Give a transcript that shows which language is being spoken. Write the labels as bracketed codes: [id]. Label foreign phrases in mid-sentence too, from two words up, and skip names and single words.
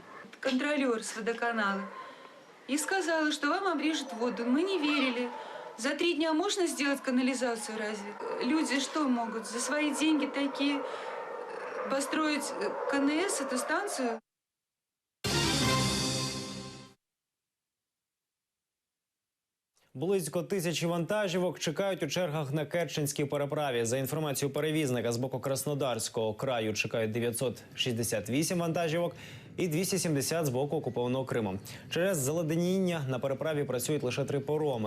[ru] Контролер с водоканала. И сказала, что вам обрежут воду. Мы не верили. За 3 дня можно сделать канализацию разве? Люди что могут? За свои деньги такие построить КНС, эту станцию? [uk] Близько 1000 вантажівок чекають у чергах на Керченській переправі. За інформацією перевізника, з боку Краснодарського краю чекають 968 вантажівок і 270 з боку окупованого Криму. Через заледеніння на переправі працюють лише 3 пароми.